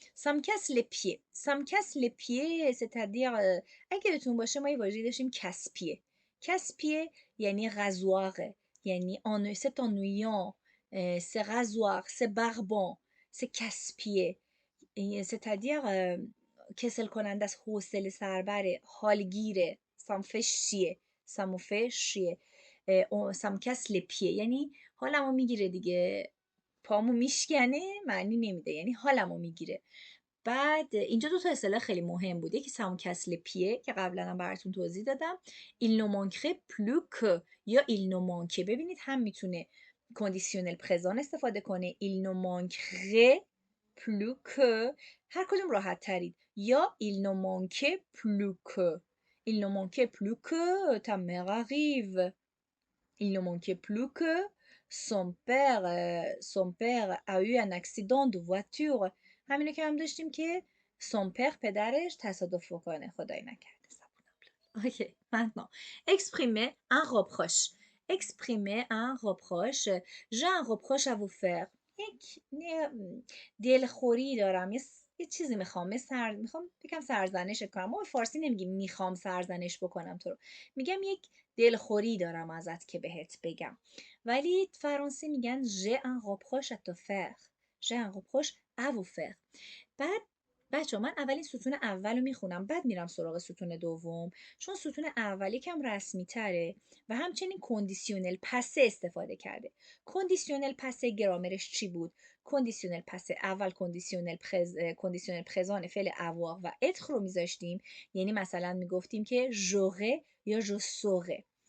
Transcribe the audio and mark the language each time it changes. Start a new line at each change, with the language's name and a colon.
French: ça me casse les pieds. ça me casse les pieds c'est-à-dire
Persian: اگه بهتون باشه ما یه واژه‌ای داشتیم
French: casse-pied. casse-pied یعنی rasoir، یعنی c'est ennuyant، c'est rasoir، c'est barbant، c'est casse-pied.
Persian: c'est-à-dire کسل کننده است، حوصله سربره، حالگیره.
French: ça me fait chier. ça me fait chier. ça me casse les pieds
Persian: یعنی حالمو میگیره دیگه، پامو میشکنه، معنی نمیده، یعنی حالمو میگیره. بعد اینجا دو تا اصطلاح خیلی مهم بود. یکی
French: ça me casse les pieds
Persian: که قبلا هم براتون توضیح دادم.
French: il ne manquerait plus que یا il ne manquait.
Persian: ببینید هم میتونه کندیسیونل پرزان استفاده کنه.
French: il ne manquerait plus que،
Persian: هر کدوم راحت ترید.
French: یا il ne manquait plus que. il ne manquait plus que ta mère arrive. il ne manquait plus que son père a eu un accident de voiture.
Persian: همینو که هم داشتیم که son père پدرش تصادف کنه، خدای نکرده.
French: ok maintenant exprimer un reproche. exprimer un reproche. j'ai un reproche à vous faire.
Persian: یک دلخوری دارم، یه چیزی میخوام بگم سرزنش کنم. ما به فارسی نمیگیم میخوام سرزنش بکنم تو رو، میگم یک دلخوری دارم ازت که بهت بگم. ولی فرانسه میگن
French: j'ai un reproche à te faire. j'ai un reproche à vous faire.
Persian: بعد بچه من اولین ستون اول رو میخونم، بعد میرم سراغ ستون دوم، چون ستون اول یکم رسمی تره و همچنین کندیسیونل پسه استفاده کرده. کندیسیونل پسه گرامرش چی بود؟ کندیسیونل پسه اول کندیسیونل پرزان فعل avoir و être رو میذاشتیم، یعنی مثلا میگفتیم که j'aurais یا je saurais.